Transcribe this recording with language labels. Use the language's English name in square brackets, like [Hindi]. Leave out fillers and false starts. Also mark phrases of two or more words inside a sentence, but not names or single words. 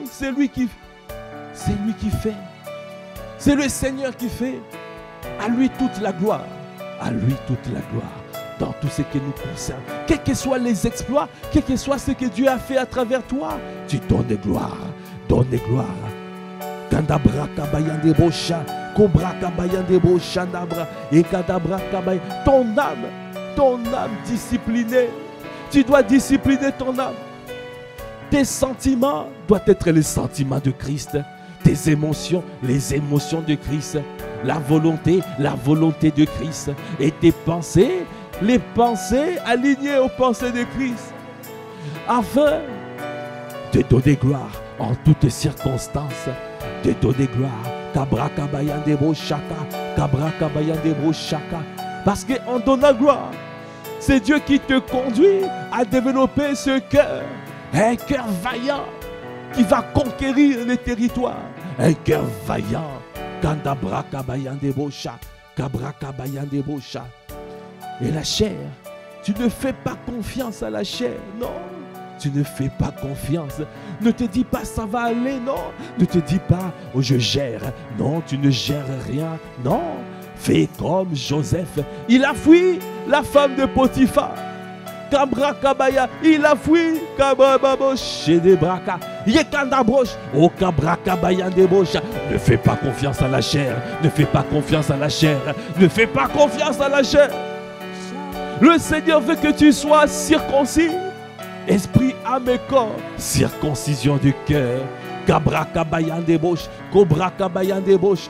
[French] C'est lui qui fait. C'est le Seigneur qui fait. À lui toute la gloire. À lui toute la gloire. Dans tout ce qui nous concerne, quels que soient les exploits, quel que soit ce que Dieu a fait à travers toi, tu donnes gloire, donne gloire. Kandabra kabayande bosha, kobra kabayande bosha nabra, et kadabra kabay. Ton âme disciplinée, tu dois discipliner ton âme. Tes sentiments doivent être les sentiments de Christ. Tes émotions, les émotions de Christ. La volonté de Christ. Et tes pensées, les pensées alignées aux pensées de Christ, afin de donner gloire en toutes circonstances, de donner gloire. Kabra kabayandebo shaka, kabra kabayandebo shaka. Parce qu'en donnant gloire, c'est Dieu qui te conduit à développer ce cœur, un cœur vaillant qui va conquérir les territoires, un cœur vaillant. Kandabra kabayandebo shaka, kabra kabayandebo shaka. Et la chair, tu ne fais pas confiance à la chair, non. Tu ne fais pas confiance. Ne te dis pas ça va aller, non. Ne te dis pas oh je gère, non, tu ne gères rien, non. Fais comme Joseph, il a fui la femme de Potiphar. Kabra kabaya, il a fui kabra babosh des braka. Yekandabroche, oh kabra kabaya debosha. Ne fais pas confiance à la chair, ne fais pas confiance à la chair, ne fais pas confiance à la chair. Le Seigneur veut que tu sois circoncis. Esprit, âme et corps. Circoncision du cœur. Kabra kabayan débauche. Cobra kabayan débauche.